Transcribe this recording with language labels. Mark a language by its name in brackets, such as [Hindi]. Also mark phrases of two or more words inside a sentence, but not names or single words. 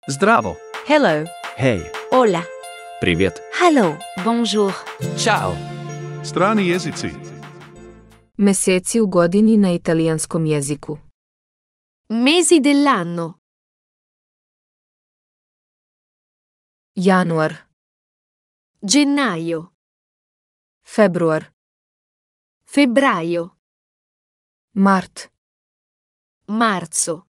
[Serbian] Zdravo. [English] Hello. [Swedish] Hej. [Spanish] Hola. [Russian] Привет. [English] Hello. Bonjour. [Serbian] Ćao. Strani jezici. Meseci u godini na italijanskom jeziku. [Italian] Mesi dell'anno. [Serbian] Januar, [Italian] Gennaio. [Serbian] Februar, [Italian] Febbraio. [Serbian] Mart, [Italian] Marzo.